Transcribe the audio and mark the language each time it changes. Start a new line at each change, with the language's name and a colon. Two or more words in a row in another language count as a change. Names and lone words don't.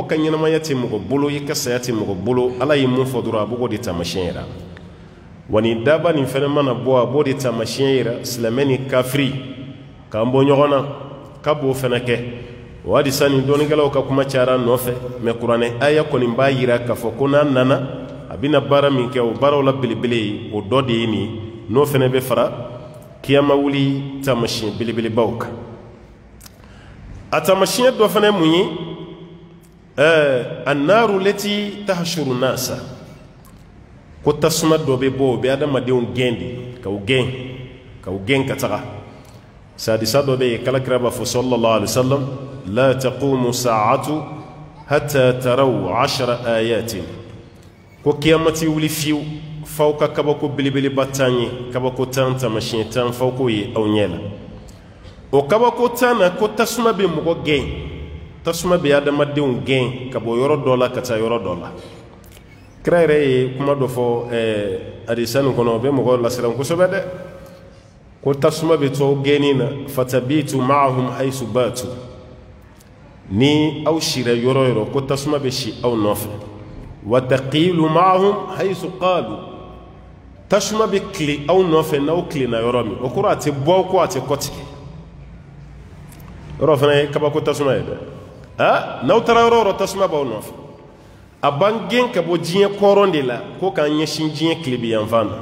Bambara: ka ɲɛnamaya tɛ mɔgɔ bolo i ka saya tɛ mɔgɔ bolo ala ye mun fɔ dɔrɔn a b'o de taamasiyɛn yira wa nin daba nin fɛnɛ mana bɔ a b'o de taamasiyɛn yira silamɛ ni kafiri k'an bɔ ɲɔgɔn na k'a b'o fɛnɛ kɛ o hadisa nin dɔɔnikɛlaw ka kuma cayara nɔfɛ mais kuranɛ aya kɔni b'a yira k'a fɔ ko n'a nana a bɛna baara min kɛ o baaraw la belebele ye o dɔ de ye nin n'o fɛnɛ bɛ fara kiyama wuli taamasiyɛn belebelebaw kan a taamasiyɛn dɔ fɛnɛ mun ye
Arabic: النار التي تحشر الناس
Bambara: ko tasuma dɔ bɛ bɔ o bɛ adamadenw gɛn de k'aw gɛn ka taga sadisa dɔ bɛ yen kalakira b'a fɔ sallallahu
Arabic: عليه وسلم لا تقوم الساعة حتى تروا 10 آيات
Bambara: ko kiyamati wuli fiyewu f'aw ka kabako belebeleba 10 ye kabako 10 taamasiyɛn 10 f'aw k'o ye aw ɲɛ la o kabako 10 na ko tasuma bɛ mɔgɔ gɛn tasuma bɛ adamadenw gɛn ka bɔ yɔrɔ dɔ la ka taa yɔrɔ dɔ la kira yɛrɛ ye kuma dɔ fɔ hadisa nin kɔnɔ o bɛ mɔgɔ lasiran kosɛbɛ dɛ ko tasuma bɛ to aw gɛnni na
Arabic: فتبيت معهم حيث باتوا
Bambara: ni aw sira yɔrɔ o yɔrɔ ko tasuma bɛ si aw nɔfɛ
Arabic: وتقيل معهم حيث قالوا
Bambara: tasuma bɛ tile aw nɔfɛ n'aw tilenna yɔrɔ min o kɔrɔ a tɛ bɔ ko a tɛ kɔtigɛ yɔrɔ fana ye kabako tasuma ye dɛ n'aw taara yɔrɔ o yɔrɔ tasuma b'aw nɔfɛ a b'an gɛn ka bɔ diɲɛ kɔrɔn de la ko k'an ɲɛsin diɲɛ tilebiyanfan na